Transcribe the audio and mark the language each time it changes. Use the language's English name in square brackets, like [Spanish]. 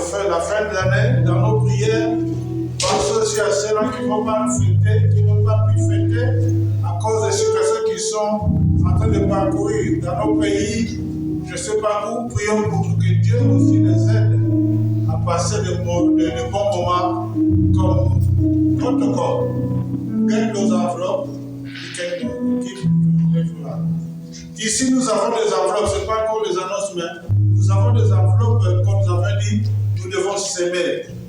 [French] la fin de l'année, dans nos prières, pensez aussi à ceux-là qui ne vont pas fêter, qui n'ont pas pu fêter à cause des situations qui sont en train de parcourir dans nos pays. Je ne sais pas où, prions pour que Dieu aussi les aide à passer de bons moments comme notre corps. [English] Get those enveloppes, you can keep them. [French] Ici, nous avons des enveloppes, ce n'est pas encore les annonces, mais nous avons des enveloppes, comme nous avons dit, nous devons s'aimer.